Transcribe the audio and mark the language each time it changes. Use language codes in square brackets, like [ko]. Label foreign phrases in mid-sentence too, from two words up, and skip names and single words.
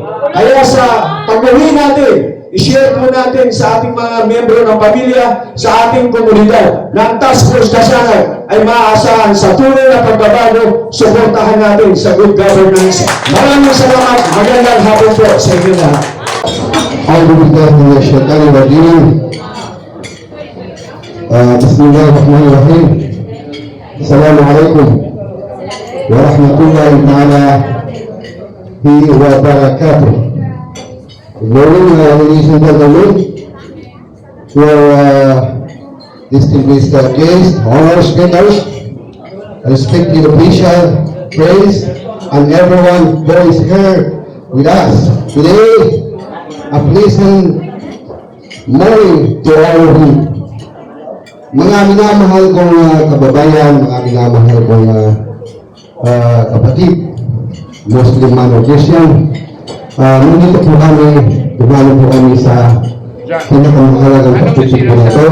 [tl] Kaya sa pag-uwi natin, i-share po natin sa ating mga miyembro ng pamilya, sa ating komunidad, na ang [en] task force [tl] kasanan ay maaasahan sa tunay na pagbabago, suportahan natin sa [en] good governance. [tl] Maraming salamat, magandang hapon po sa inyo lahat. [ar] Bismillahirrahmanirrahim. السلام عليكم ورحمة الله تعالى وبركاته. [en] Good morning, ladies and gentlemen. To our distinguished guests, honor speakers, respected official, friends, and everyone who is here with us today. A pleasant morning to all of you. [tl] Mga minamahal kong kababayan, mga minamahal kong kapatid, Muslim man o Christian, nandito po kami, dumalo po kami sa pinakamahalagang pagtitip po na ito.